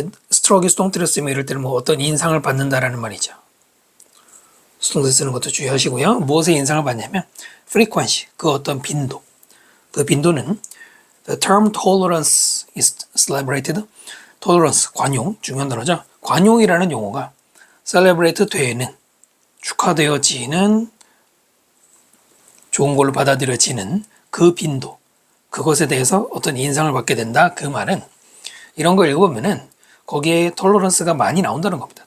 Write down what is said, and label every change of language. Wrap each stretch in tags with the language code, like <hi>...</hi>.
<ko>struck이 수동태로 이럴 때는 뭐 어떤 인상을 받는다라는 말이죠. 수동태 쓰는 것도 주의하시고요. 무엇에 인상을 받냐면 frequency, 그 어떤 빈도. 그 빈도는</ko> <en>the term tolerance is celebrated.</en> <ko>tolerance, 관용, 중요한 단어죠. 관용이라는 용어가 celebrate 되는, 축하되어지는, 좋은 걸로 받아들여지는 그 빈도, 그것에 대해서 어떤 인상을 받게 된다. 그 말은 이런 걸 읽어보면은 거기에 tolerance가 많이 나온다는 겁니다.</ko>